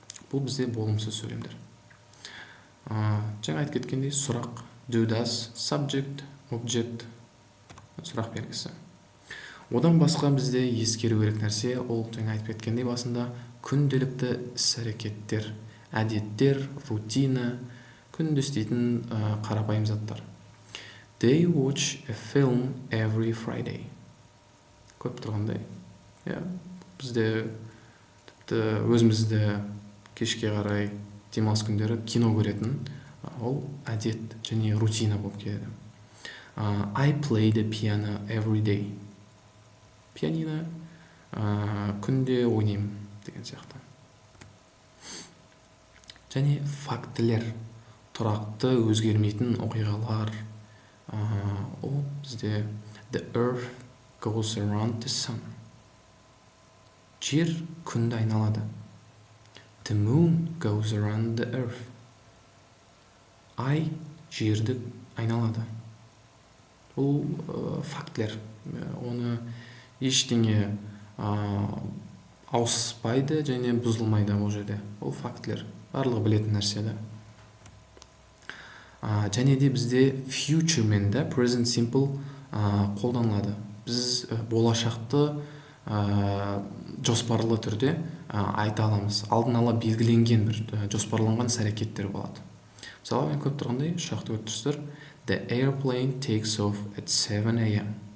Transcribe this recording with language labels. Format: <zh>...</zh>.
<kk>Бұл бізде болымсыз сөйлемдер. Жаңа айтып кеткендей, сұрақ, do does, subject, object, сұрақ белгісі. Одан басқа бізде ескеру керек нәрсе, ол жаңа айтып кеткендей басында күнделікті іс-әрекеттер, әдеттер, рутина, күнде істейтін қарапайым заттар.</kk> <en>They watch a film every Friday.</en> <kk>Көп тұрғандай. Бізде тіпті өзімізді кешке қарай демалыс күндері кино көретін, ол әдет және рутина болып келеді.</kk> <en>I play the piano every day.</en> <kk>Пианино күнде ойнаймын деген сияқты. Және фактілер, тұрақты өзгермейтін оқиғалар. Ол бізде</kk> <en>the earth goes around the sun.</en> <kk>Жер күнді айналады.</kk> <en>The moon goes around the earth.</en> <kk>Ай жерді айналады. Бұл фактілер. Оны ештеңе ауыспайды және бұзылмайды ол жерде. Ол фактілер. Барлығы білетін нәрселер. Және де бізде future мен де present simple қолданылады. Біз болашақты жоспарлы түрде айта аламыз. Алдын ала белгіленген бір жоспарланған іс-әрекеттер болады. Мысалы, мен көп тұрғандай ұшақты көріп тұрсыздар.</kk> <en>The airplane takes off at 7 a.m.</en>